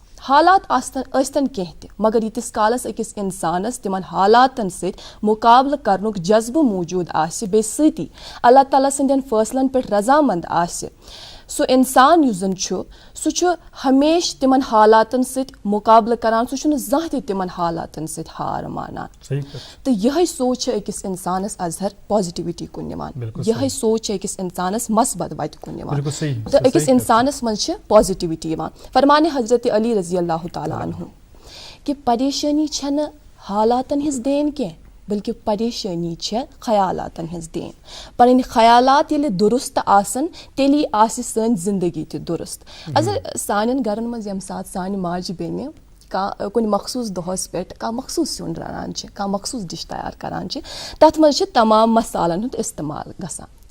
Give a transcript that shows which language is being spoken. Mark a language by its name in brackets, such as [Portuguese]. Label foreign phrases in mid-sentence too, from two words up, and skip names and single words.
[Kashmiri] حالات ٲسۍتن کینٛہہ تہِ، مگر ییٖتِس کالس أکِس انسانس تِمن حالاتن سۭتۍ مُقابلہٕ کرنُک جذبہٕ موٗجوٗد آسہِ، بیٚیہِ سۭتی اللہ تعالیٰ سٕنٛدٮ۪ن فٲصلن پٮ۪ٹھ رضامنٛد آسہِ، سُہ انسان یُس زن چھُ سُہ چھُ ہمیشہِ تِمن حالاتن سۭتۍ مُقابلہٕ کران، سُہ چھُنہٕ زانٛہہ تہِ تِمن حالاتن سۭتۍ ہار مانان. تہٕ یِہے سونچ چھِ أکِس انسانس اظہر پازِٹِوِٹی کُن نِوان، یِہے سونچ چھِ أکِس انسانس مثبت وتہِ کُن نِوان تہٕ أکِس انسانس منٛز چھِ پازِٹِوِٹی یِوان. فرمانہِ حضرت علی [Arabic] رضی اللہ تعالیٰ عنہ [Kashmiri] کہِ پریشٲنی چھنہٕ حالاتن ہٕنٛز دین کینٛہہ بلکہ پریشٲنی چھےٚ خیالاتن ہٕنٛز دین. پنٕنۍ خیالات ییٚلہِ درست آسن تیٚلی آسہِ سٲنۍ زندگی تہِ درست. اظہر سانٮ۪ن گرن منٛز ییٚمہِ ساتہٕ سانہِ ماجہِ بیٚنہِ کانٛہہ کُنہِ مخصوٗص دۄہس پٮ۪ٹھ کانٛہہ مخصوٗص سیُن رنان چھِ، کانٛہہ مخصوٗص ڈِش تیار کران چھِ، تتھ منٛز چھِ تمام مسالن ہُنٛد استعمال گژھان.